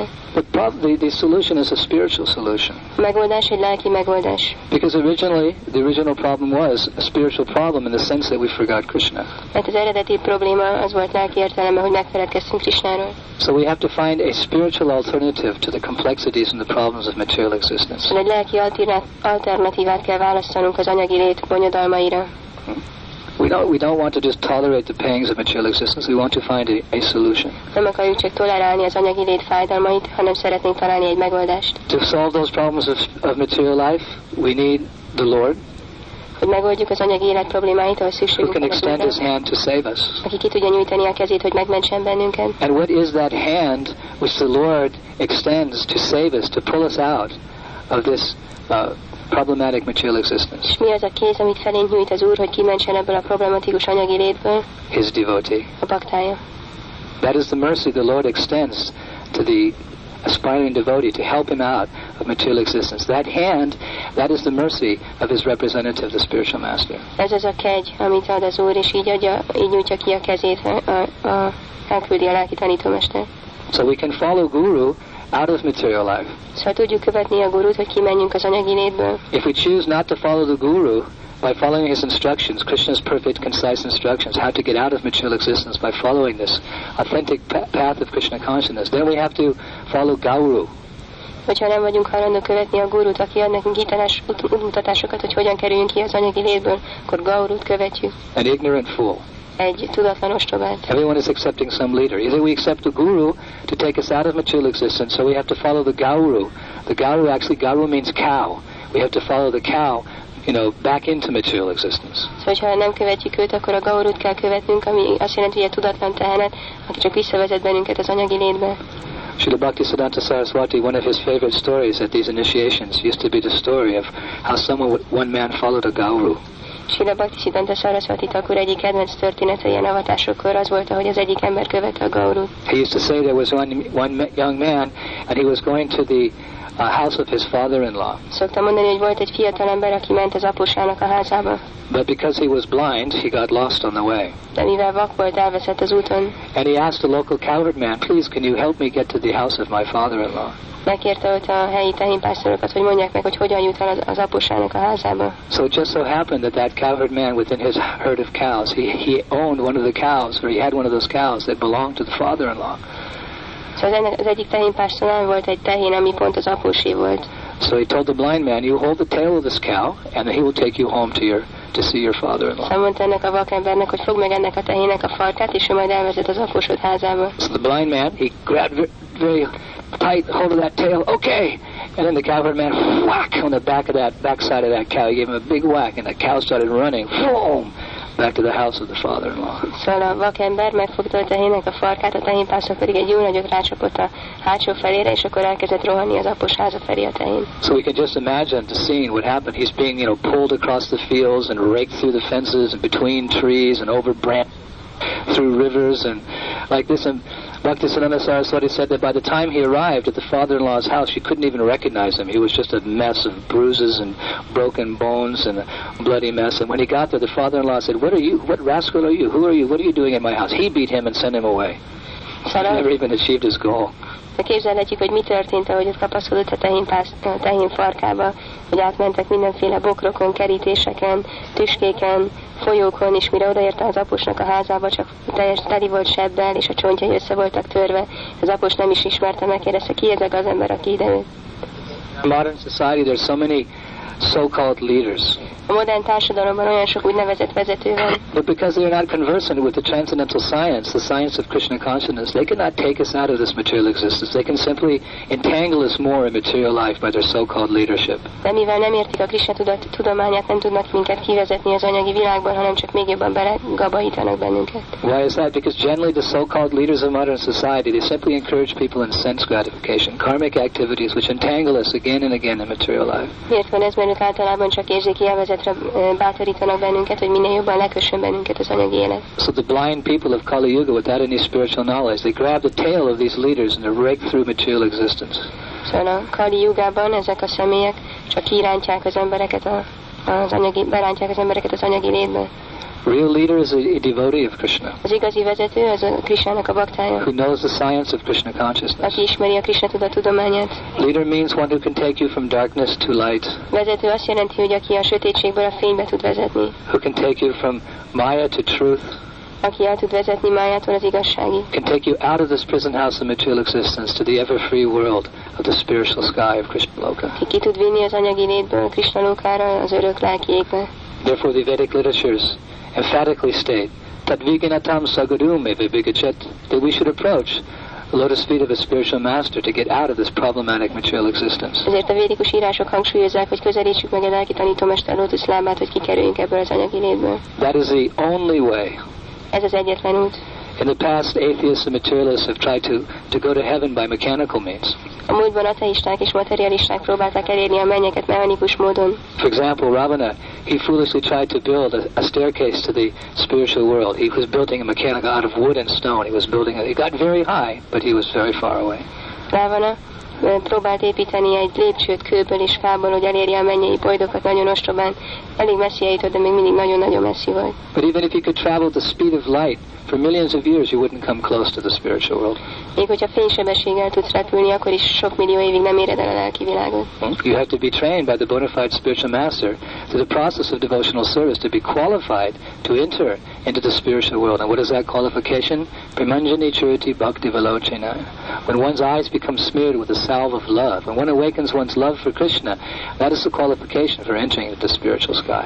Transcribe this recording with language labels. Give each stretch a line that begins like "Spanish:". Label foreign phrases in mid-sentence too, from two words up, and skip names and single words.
English: The solution is a spiritual solution.
Hungarian: A megoldás egy lelki megoldás.
English: Because originally, the original problem was a spiritual problem in the sense that we forgot Krishna.
Hungarian: Mert az eredeti probléma az volt lelki értelemben, hogy megfeledkeztünk Krishnáról.
English: So we have to find a spiritual alternative to the complexities and the problems of material existence.
Hungarian: Szóval egy lelki alternatívát kell választanunk az anyagi lét bonyodalmaira.
English: We don't want to just tolerate the pangs of material existence. We want to find a solution.
Hungarian: Nem akarjuk csak tolerálni az anyagi lét fájdalmait, hanem szeretnénk találni egy megoldást.
English: To solve those problems of material life, we need the Lord.
Hungarian: Hogy megoldjuk az anyagi élet problémáit, ahol szükségünk van az Úrra, aki ki tudja nyújtani a kezét, hogy megmentsen bennünket.
English: And what is that hand which the Lord extends to save us, to pull us out of this problematic material existence?
Hungarian: És mi az a kéz, amit felénk nyújt az Úr, hogy kimentsen ebből a problematikus anyagi létből?
English: His devotee.
Hungarian: A baktája.
English: That is the mercy the Lord extends to the aspiring devotee to help him out of material existence. That hand, that is the mercy of his representative, the spiritual master.
Hungarian: Ez az a kegy, amit ad az Úr, és így nyújtja ki a kezét, elküldi a lelki tanítómester.
English: So we can follow Guru out of material life.
Hungarian: Szóval tudjuk követni a Gurut, hogy kimenjünk az anyagi létből.
English: If we choose not to follow the Guru, by following his instructions, Krishna's perfect, concise instructions, how to get out of material existence by following this authentic path of Krishna consciousness, then we have to follow Gauru.
Hungarian: Hogyha nem vagyunk hajlandók követni a Gurut, aki ad nekünk hiteles útmutatásokat, hogy hogyan kerüljünk ki az anyagi létből, akkor Gaurut követjük.
English: An ignorant fool.
Hungarian: Egy tudatlan ostobát.
English: Everyone is accepting some leader. Either we accept the Guru to take us out of material existence, so we have to follow the Gauru. The Gauru, actually, Gauru means cow. We have to follow the cow, back into material existence.
Hungarian: Szóval, ha nem követjük őt, akkor a Gaurut kell követnünk, ami azt jelenti, hogy a tudatlan tehenet, aki csak visszavezet bennünket az anyagi létbe.
English: Srila Bhaktisiddhanta Saraswati, one of his favorite stories at these initiations used to be the story of how one man followed a Gauru.
Hungarian: Srila Bhaktisiddhanta Saraswati Thakur egyik kedvenc története ilyen avatásokkor az volt, hogy az egyik ember követte a Gaurut.
English: He used to say there was one young man and he was going to the house of his father-in-law.
Hungarian: Szoktam mondani, hogy volt egy fiatal ember, aki ment az apusának a házába.
English: But because he was blind, he got lost on the way.
Hungarian: De mivel vak volt, elveszett az úton.
English: And he asked the local cowherd man, please, can you help me get to the house of my father-in-law?
Hungarian: Megkérte ott a helyi tehénpásztorokat, hogy mondják meg, hogy hogyan jut el az apusának a házába.
English: So it just so happened that cowherd man within his herd of cows, he owned one of the cows, or he had one of those cows that belonged to the father-in-law.
Hungarian: Szóval az egyik tehénpásztornál volt egy tehén, ami pont az apósé volt.
English: So he told the blind man, you hold the tail of this cow, and then he will take you home to see your father-in-law.
Hungarian: Szóval mondta ennek a vakembernek, hogy fogd meg ennek a tehének a farkát, és ő majd elvezet az apósod házába.
English: So the blind man, he grabbed very tight hold of that tail, okay! And then the cowherd man, whack on the backside of that cow. He gave him a big whack, and the cow started running, boom, back to the house of the father-in-law.
Hungarian: Szóval a vakember megfogta a tehének a farkát, a tehénpásztor pedig egy jó nagyot rácsapott a hátsó felére, és akkor elkezdett rohanni az após háza felé a tehén.
English: So we can just imagine the scene, what happened. He's being, pulled across the fields and raked through the fences and between trees and over branches, through rivers and like this. And Bhaktisiddhanta Saraswati said that by the time he arrived at the father-in-law's house, she couldn't even recognize him. He was just a mess of bruises and broken bones and a bloody mess. And when he got there, the father-in-law said, "What are you? What rascal are you? Who are you? What are you doing in my house?" He beat him and sent him away. He never even achieved his goal.
Hungarian: Képzelhetjük, hogy mi történt, ahogy ott kapaszkodott a tehén farkába, hogy átmentek mindenféle bokrokon, kerítéseken, tüskéken, folyókon, és mire odaérte az aposnak a házába, csak teljes teli volt sebbel, és a csontjai össze voltak törve. Az apos nem is ismerte, megkérdezte, ki ezek az ember, aki ide jött.
English: In modern society, there's so many so-called leaders.
Hungarian: A modern társadalomban olyan sok úgynevezett vezető van.
English: But because they're not conversant with the transcendental science, the science of Krishna consciousness, they cannot take us out of this material existence. They can simply entangle us more in material life by their so-called leadership.
Hungarian: De mivel nem értik a Krishna tudományát, nem tudnak minket kivezetni az anyagi világban, hanem csak még jobban belegabajítanak bennünket.
English: Why is that? Because generally the so-called leaders of modern society, they simply encourage people in sense gratification, karmic activities which entangle us again and again in material life.
Hungarian: Miért van ez? Mert ők általában csak érzéki élvezetre bátorítanak bennünket, hogy minél jobban lekössön bennünket az anyagi élet.
English: So the blind people of Kali Yuga, without any spiritual knowledge, they grab the tail of these leaders and they rake through material existence.
Hungarian: Szóval a Kali Yugában ezek a személyek csak kirántják az embereket berántják az embereket az anyagi létbe.
English: Real leader is a devotee of Krishna.
Hungarian: Az igazi vezető az a Krishnának a baktája.
English: Who knows the science of Krishna consciousness.
Hungarian: Aki ismeri a Krishna tudományát.
English: Leader means one who can take you from darkness to light.
Hungarian: Vezető azt jelenti, hogy aki a sötétségből a fénybe tud vezetni.
English: Who can take you from Maya to truth.
Hungarian: Aki el tud vezetni Májától az igazságig.
English: Can take you out of this prison house of material existence to the ever-free world of the spiritual sky of Krishna Loka.
Hungarian: Ki tud vinni az anyagi létből Krishna Lokára, az örök lelki égbe.
English: Therefore the Vedic literatures emphatically state that
Sanskrit: विज्ञानार्थं स गुरुम् एव अभिगच्छेत्,
English: that we should approach the lotus feet of a spiritual master to get out of this problematic material existence.
Hungarian: Ezért a védikus írások hangsúlyozzák, hogy közelítsük meg a lelki tanítómester lótuszlábát, hogy kikerüljünk ebből az anyagi létből.
English: That is the only way.
Hungarian: Ez az egyetlen út.
English: In the past, atheists and materialists have tried to go to heaven by mechanical means.
Hungarian: A múltban ateisták és materialisták próbálták elérni a mennyeket mechanikus módon.
English: For example, Ravana, he foolishly tried to build a staircase to the spiritual world. He was building a mechanical out of wood and stone. He got very high, but he was very far away.
Hungarian: Ravana próbált építeni egy lépcsőt kőből és fából, hogy elérje a mennyei boldokat nagyon ostobán. Elég messzi eljutott, de még mindig nagyon-nagyon messzi volt.
English: But even if you could travel the speed of light for millions of years, you wouldn't come close to the spiritual world.
Hungarian: Még hogyha fénysebességgel tudsz repülni, akkor is sok millió évig nem éred el a lelki világot.
English: You have to be trained by the bona fide spiritual master through the process of devotional service to be qualified to enter into the spiritual world. And what is that qualification?
Sanskrit: प्रेमाञ्जन छुरित भक्ति विलोचनेन.
English: When one's eyes become smeared with the salve of love, when one awakens one's love for Krishna, that is the qualification for entering into the spiritual sky.